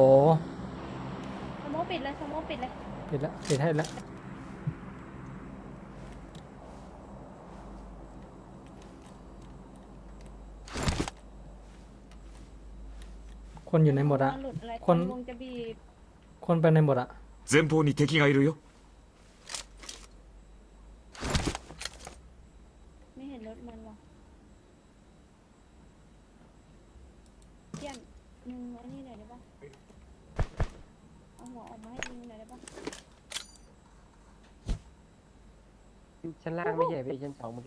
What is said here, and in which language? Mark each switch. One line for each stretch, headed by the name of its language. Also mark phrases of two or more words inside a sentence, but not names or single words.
Thai: สโมกปิดเลยสโมกปิดเลย ปิดให้แล้วคนอยู่ในหมดอะ หลุดอะไร คน วงจะบีบ คนไปในหมดอะ
Japanese: 前方に敵がいるよ。
Thai: ไม่เห็นรถมันหรอกเยี่ยมมึงอันนี้หน่อยได้ปะเอาหัวออกมาให้ยิงหน่อยได้ปะ ชั้นล่างไม่ใช่พี่ชั้น2เมื่อกี้